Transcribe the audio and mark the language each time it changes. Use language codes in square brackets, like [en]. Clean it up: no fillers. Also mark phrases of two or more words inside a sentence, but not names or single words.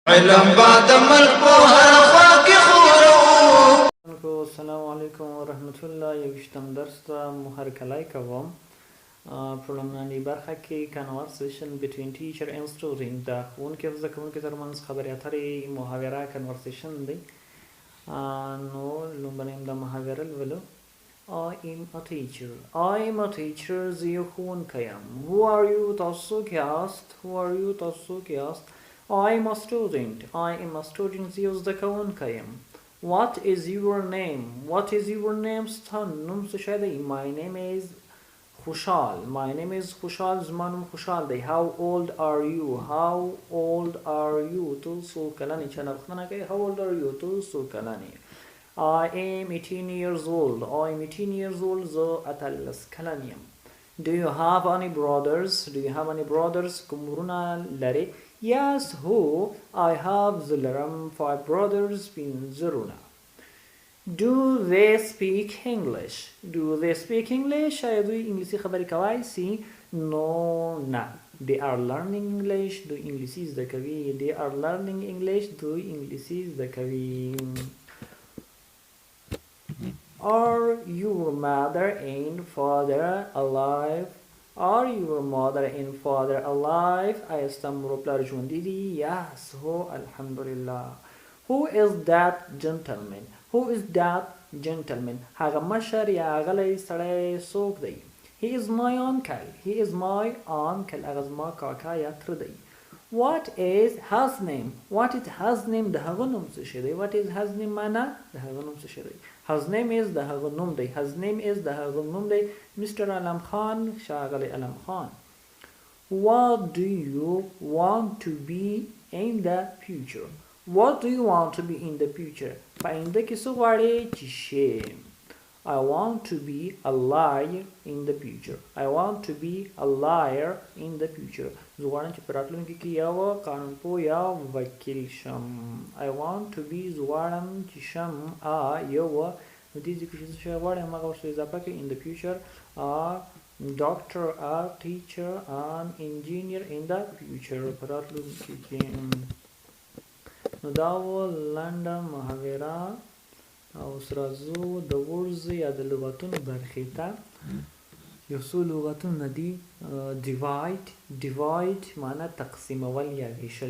[ps] علم بعد ملک په هر خوا کې خورو. [ar] السلام علیکم ورحمت الله. [ps] یوشتم درس ته هرکلی کوم. په لومړنۍ برخه کې [en] conversation between teacher and student [ps] د ښوونکي او زده کوونکي ترمنځ خبرې اترې محاوره conversation دی. نو لومړنۍ د محاوره لولو. [en] I am a teacher. I am a teacher. [ps] زه یو ښوونکی یم. [en] Who are you؟ [ps] تاسو څوک یاست؟ [en] Who are you؟ [ps] تاسو څوک یاست؟ [en] I am a student. I am a student. [ps] زه یو زده کوونکی یم. [en] What is your name? What is your name? [ps] ستا نوم څه شی دی؟ [en] My name is [ps] خوشال. [en] My name is خوشال. [ps] زما نوم خوشال دی. [en] How old are you? How old are you? [ps] تو څو کلن یې؟ چا نه پوښتنه کوي [en] How old are you? [ps] تو څو کلن یې؟ [en] I am 18 years old. I am 18 years old. [ps] زه 18 کلن یم. [en] Do you have any brothers? Do you have any brothers? [ps] کوم ورونه لرې؟ [en] Yes, who? I have [ps] زه لرم [en] 5 brothers. [ps] 5 ورونه. [en] Do they speak English? Do they speak English? [ps] آیا دوی انګلیسي خبرې کولی سي؟ [en] No, نه. They are learning English. [ps] دوی انګلیسي زده کوي. [en] They are learning English. [ps] دوی انګلیسي زده کوي. [en] Are your mother and father alive? Are your mother and father alive? [ps] آیا ستا مور او پلار ژوندي دي؟ Yes, هو الحمدلله. [en] Who is that gentleman? Who is that gentleman? [ps] هغه مشر یا غلی سړی څوک دی؟ [en] He is my uncle. He is my uncle. [ps] هغه زما کاکا یا تره دی. [en] What is his name? What is his name? [ps] د هغه نوم څه شی دی؟ [en] What is his name [ps] معنا؟ د هغه نوم څه شی دی؟ [en] His name is [ps] د هغه نوم دی. [en] His name is [ps] د هغه نوم دی. Mr. علم خان. ښاغلی علم خان. [en] What do you want to be in the future? What do you want to be in the future? [ps] په آینده کې څه غواړې چې شې؟ [en] I want to be a liar in the future. I want to be a liar in the future. [ps] زه غواړم چې په راتلونکي کې یو قانونپوه یا وکیل شم. [en] I want to be [ps] زه غواړم چې شم یو دې ځای کې چې څه شی غواړم هغه ورسره اضافه کړئ [en] in the future doctor, a teacher, an engineer in the future. [ps] په راتلونکي کې نو دا و لنډه محاوره. او سره زو د ورز یا د لغتونو برخې ته. یو څو لغتونه دي. divide معنا تقسیمول یا ویشل.